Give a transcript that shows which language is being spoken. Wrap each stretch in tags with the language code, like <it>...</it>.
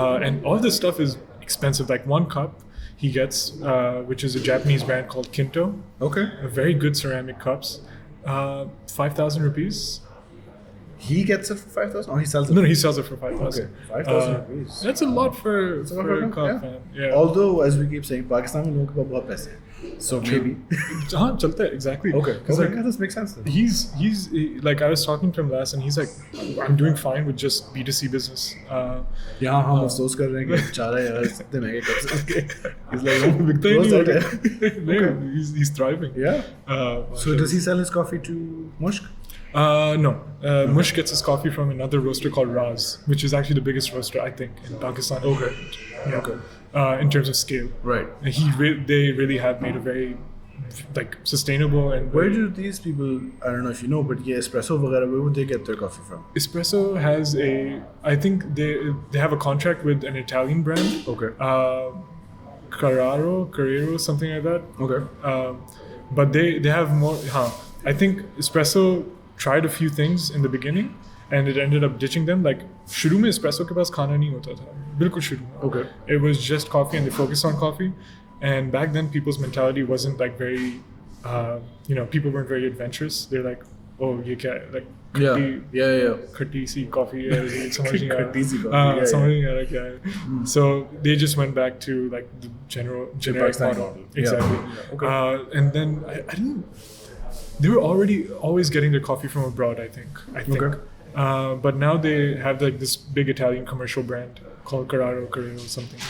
<en>And all this stuff is expensive. Like one cup he gets, which is a Japanese brand called Kinto. Okay. Very good ceramic cups. 5,000 rupees. He gets it for 5,000? Or he sells it? No, he sells it for 5,000. Okay. 5,000 rupees. That's a lot for a cup, man. Yeah. Although, as we keep saying,</en> <hi>Pakistan में लोगों के पास बहुत पैसे हैं.</hi> <en>So maybe.</en> <hi>हाँ चलता है exactly.</hi> <en>Okay. 'Cause, Okay. This makes sense then. he's like I was talking to him last and he's like I'm doing fine with just B2C business.</en> <hi>यहाँ हम अफसोस कर रहे हैं कि चारा यार इतने महंगे कब से आएंगे.</hi> <en>He's like, oh,</en> <hi>बिकता ही</hi> <en>close</en> <hi>नहीं</hi> <en>that है. No, he's thriving. Yeah. So does he he? sell his coffee to Mushk? No. Mush gets his coffee from another roaster called Raz, which is actually the biggest roaster I think in Pakistan. Okay. Yeah. Okay. In terms of scale. Right. And they really have made a very like sustainable and Where do these people, I don't know if you know, but yeah, Espresso वगैरह, where would they get their coffee from? Espresso has I think they have a contract with an Italian brand. Okay. Carrero, something like that. Okay. But they have more. I think Espresso tried a few things in the beginning, and it ended up ditching them.</en> <hi>Like शुरू में Espresso के पास खाना नहीं होता था, बिल्कुल शुरू में.</hi> <en>Okay. It was just coffee, and they focused on coffee. And back then, people's mentality wasn't like very, people weren't very adventurous. They're like, oh, you can't like. Yeah.</en> <hi>खट्टी सी कॉफी है समझ नहीं आ रहा खट्टी सी coffee, समझ नहीं आ रहा क्या है.</hi> <en>So they just went back to like the generic Pakistani model. model. Exactly. Yeah. Okay. And then I didn't. They were always getting their coffee from abroad. I think. Okay. But now they have like this big Italian commercial brand called Carrero something.</en>